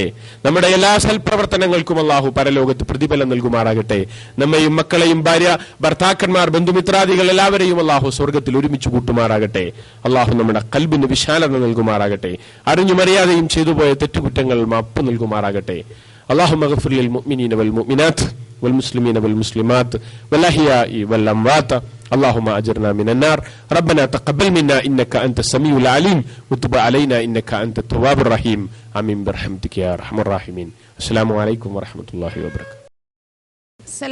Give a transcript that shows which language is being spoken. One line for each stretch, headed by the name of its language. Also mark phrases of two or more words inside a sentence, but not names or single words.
Malayalam: നമ്മുടെ എല്ലാ സൽപ്രവർത്തനങ്ങൾക്കും അള്ളാഹു പരലോകത്ത് പ്രതിഫലം നൽകുമാറാകട്ടെ. നമ്മയും മക്കളെയും ഭാര്യ ഭർത്താക്കന്മാർ ബന്ധുമിത്രാദികൾ എല്ലാവരെയും അള്ളാഹു സ്വർഗത്തിൽ ഒരുമിച്ച് കൂട്ടുമാറാകട്ടെ. അള്ളാഹു നമ്മുടെ ഖൽബിന് വിശാലത നൽകുമാറാകട്ടെ. അറിഞ്ഞുമറിയാതെയും ചെയ്തുപോയ തെറ്റുകുറ്റങ്ങൾ മാപ്പ് നൽകുമാറാകട്ടെ.
Arabic: اللهم اغفر للمؤمنين والمؤمنات والمسلمين والمسلمات والأحياء والأموات. اللهم أجرنا من النار. ربنا تقبل منا إنك أنت السميع العليم وتب علينا إنك أنت التواب الرحيم. آمين برحمتك يا أرحم الراحمين. السلام عليكم ورحمة الله وبركاته.